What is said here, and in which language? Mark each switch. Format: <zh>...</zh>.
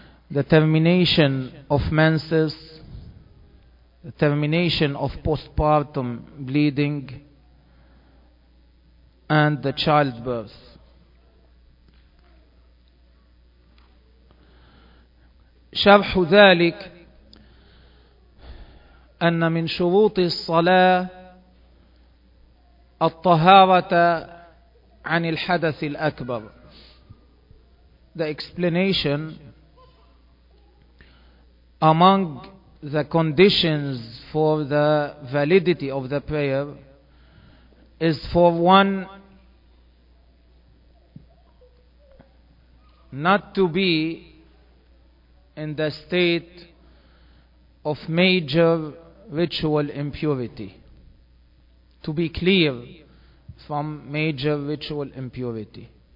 <en>the termination of menses, the termination of postpartum bleeding, and the childbirth.</en> <ar>شرح ذلك أن من شروط الصلاة الطهارة عن الحدث الأكبر.</ar> <en>The explanation: among the conditions for the validity of the prayer is for one not to be in the state of major ritual impurity, to be clear from major ritual impurity.</en>